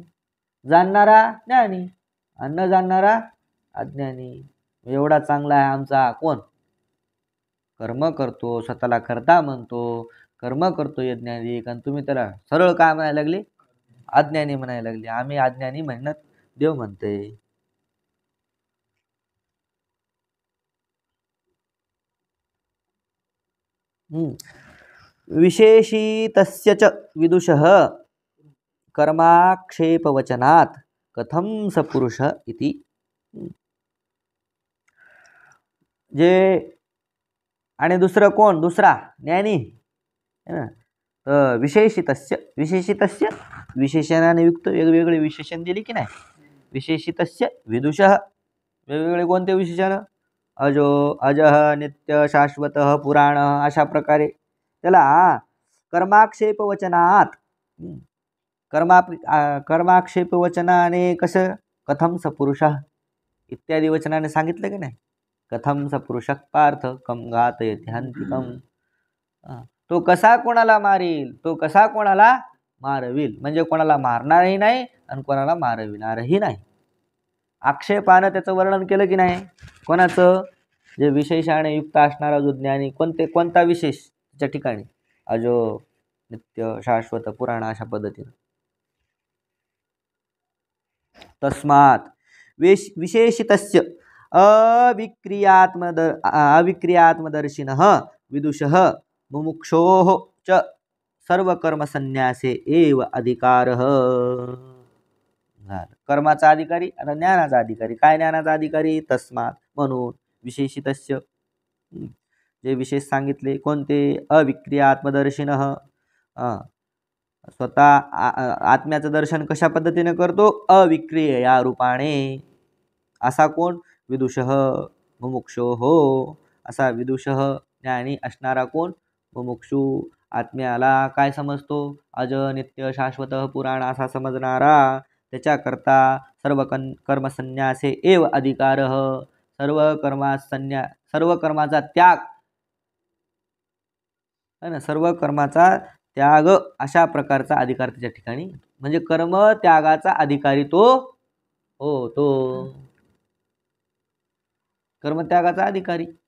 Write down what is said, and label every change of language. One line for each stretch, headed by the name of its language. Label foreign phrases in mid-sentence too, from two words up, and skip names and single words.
Marathi: जाणणारा ज्ञानी आणि न जाणणारा अज्ञानी. एवढा चांगला आहे आमचा कोण? कर्म करतो, स्वतःला करता म्हणतो, कर्म करतो यज्ञानी. कारण तुम्ही त्याला सरळ काय म्हणायला लागले? अज्ञानी म्हणायला लागले. आम्ही अज्ञानी म्हणत देव म्हणते.
Sanskrit: विशेषितस्य च विदुषः कर्माक्षेपवचनात् कथम स पुरुष इति.
Marathi: जे आणि दुसरं कोण? दुसरा ज्ञानी
Hindi: है ना.
Marathi: विशेषितस्य विशेषणाने युक्त वेगवेगळे विशेषण दिले की नाही. विशेषितस्य विदुषः वेगवेगळे कोणते विशेषण? अजो, अजः, नित्य, शाश्वत, पुराण अशा प्रकारे त्याला कर्माक्षेप वचनात कर्माक्षेप वचनाने कसं?
Sanskrit: कथम सपुरुषः
Marathi: इत्यादी वचनाने सांगितलं की नाही.
Sanskrit: कथम सपुरुषः पार्थ कम घातयति हंतिकम.
Marathi: तो कसा कोणाला मारील, तो कसा कोणाला मारविल. म्हणजे कोणाला मारणारही नाही आणि कोणाला मारविणारही नाही. आक्षेपानं त्याचं वर्णन केलं की नाही. कोणाचं? जे विशेषाने युक्त असणारा जो ज्ञानी. कोणता विशेष त्याच्या ठिकाणी? अजो, नित्य, शाश्वत, पुराण अशा पद्धतीने.
Sanskrit: तस्मात् विशेषितस्य अविक्रियात्मदर्शिनः विदुषः मुमुक्षोः च सर्वकर्मसन्यासे एव अधिकारः.
Marathi: कर्माचा अधिकारी आता ज्ञानाचा अधिकारी. काय ज्ञानाचा अधिकारी? तस्मात् म्हणून विशेषितस्य जे विशेष सांगितले कोणते? अविक्रियात्मदर्शिनः स्वतः आत्म्याचं दर्शन कशा पद्धतीने करतो? अविक्रिय या रूपाने. असा कोण?
Sanskrit: विदुषः मुमुक्षोः.
Marathi: असा विदुषः ज्ञानी असणारा कोण? मुमुक्षू. आत्म्याला काय समजतो? अज, नित्य, शाश्वत, पुराण असा समजणारा. त्याच्याकरता
Sanskrit: सर्व कर्मसन्यासे एव अधिकारः.
Marathi: सर्व कर्माचा त्याग
Hindi: है ना.
Marathi: सर्व कर्माचा त्याग अशा प्रकारचा अधिकार त्याच्या ठिकाणी. म्हणजे कर्म त्यागाचा अधिकारी तो होतो. कर्मत्यागाचा अधिकारी.